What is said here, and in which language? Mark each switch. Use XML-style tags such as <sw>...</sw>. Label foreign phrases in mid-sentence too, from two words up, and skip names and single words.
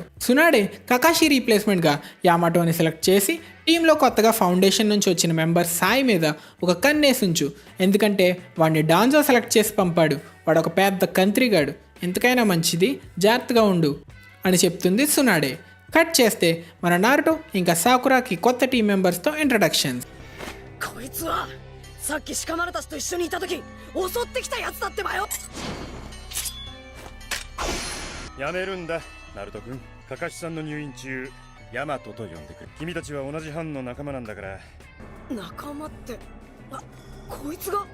<te>సునాడే కకాషి రీప్లేస్మెంట్గా యామాటోని సెలెక్ట్ చేసి టీంలో కొత్తగా ఫౌండేషన్ నుంచి వచ్చిన మెంబర్ సాయి మీద ఒక కన్నేసుంచు, ఎందుకంటే వాడిని డాన్జో సెలెక్ట్ చేసి పంపాడు, వాడు ఒక పెద్ద కంత్రిగాడు, ఎంతకైనా మంచిది జాగ్రత్తగా ఉండు అని చెప్తుంది సునాడే. కట్ చేస్తే మన నారుటో ఇంకా సాకురాకి కొత్త</te> <en>team members introductions.</en> <ja>こいつはさっきシカマルたちと一緒にいた時襲ってきたやつだってばよ。やめるんだナルト君。カカシさんの入院中ヤマトと呼んでくる。君たちは同じ班の仲間なんだから。仲間って、こいつが。</ja>